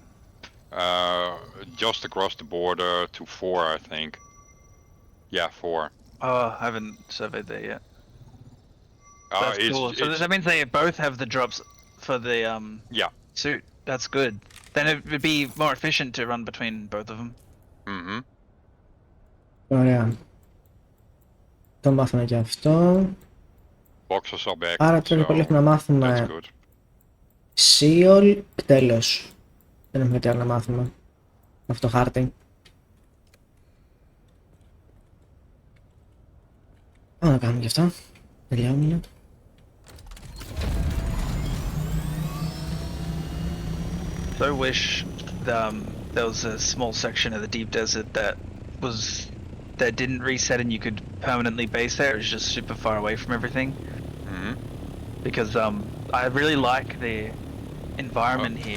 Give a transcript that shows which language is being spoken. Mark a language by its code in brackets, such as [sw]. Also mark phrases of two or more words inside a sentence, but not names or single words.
[en] Just across the border to 4, I think. Yeah, 4. Oh, I haven't surveyed that yet. That's it's, cool. So that means they both have the drops for the suit. That's good. Then it would be more efficient to run between both of them. Mm-hmm. [el] Ωραία. Το μάθαμε και αυτό. [en] Boxes are back. [el] Άρα τώρα πολύ έχουμε να μάθουμε Seol, τέλος. Δεν έχουμε τι άλλο να μάθουμε. Αυτό το χάρτη. Πάμε να κάνουμε και αυτά. Τελειώνουμε. [en] So wish there was a small section of the deep desert that didn't reset and you could permanently base there. It was just super far away from everything. Because I really like the environment here.